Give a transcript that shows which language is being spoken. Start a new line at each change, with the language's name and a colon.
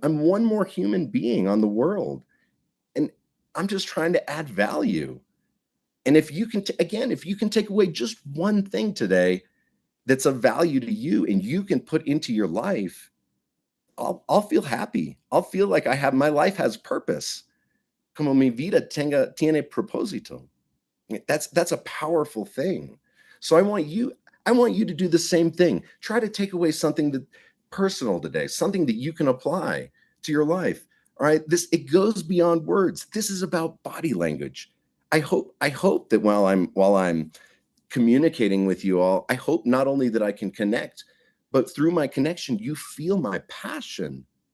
English: I'm one more human being on the world. And I'm just trying to add value. And if you can, if you can take away just one thing today that's of value to you and you can put into your life, I'll feel happy. I'll feel like my life has purpose.
Spanish: Como mi vida tiene propósito.
English: That's a powerful thing. So I want you to do the same thing. Try to take away something that personal today, something that you can apply to your life. All right, it goes beyond words. This is about body language. I hope that while I'm communicating with you all, I hope not only that I can connect, but through my connection, you feel my passion.